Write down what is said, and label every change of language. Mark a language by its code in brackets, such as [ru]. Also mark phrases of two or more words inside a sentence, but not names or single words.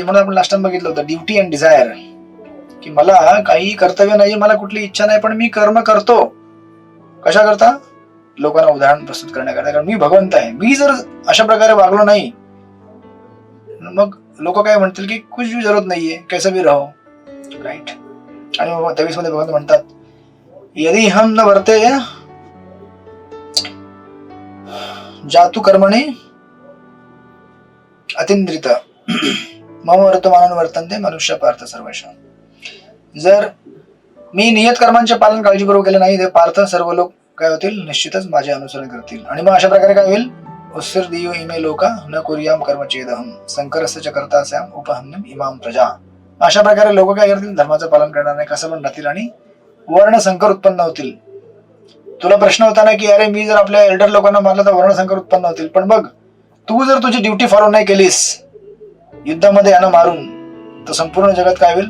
[mr] म्हणून आपण [en] last time [mr] बघितलं होतं [en] duty and desire, [mr] की मला काही कर्तव्य नाही, मला कुठली इच्छा नाही पण मी कर्म करतो. कशा करता? लोकांना उदाहरण प्रस्तुत करण्याकरता. कारण मी भगवंत आहे. मी जर अशा प्रकारे वागलो नाही मग लोक काय म्हणतील की [hi] कुछ भी जरूरत [mr] नाहीये, [hi] कैसा भी रहो. [mr] राईट. आणि मग 23 मध्ये भगवंत म्हणतात [sa] यदि हम न वर्ते जातु कर्मणी अतिंद्रित मम वर्तमानं वर्तन्ते मनुष्य पार्थ सर्वशः. [mr] जर मी नियत कर्मांचे पालन काळजीपूर्वक केले नाही ते पार्थ सर्व लोक काय होतील? निश्चितच माझे अनुसरण करतील. आणि मग अशा प्रकारे काय होईल? [sa] उत्सर दियो इमे लोका न कुर्याम कर्मचेदहम संकरस्य च कर्तास्याम उपहन्यम इमाम प्रजा. [mr] अशा प्रकारे लोक काय करतील? धर्माचं पालन करणार नाही, कसं पण राहतील आणि वर्ण संकर उत्पन्न होतील. तुला प्रश्न होता ना की अरे मी जर आपल्या एल्डर लोकांना मारलं तर वर्ण संकर उत्पन्न होतील. पण बघ तू जर तुझी [en] duty follow [mr] नाही केलीस युद्धामध्ये यांना मारून तर संपूर्ण जगात काय होईल?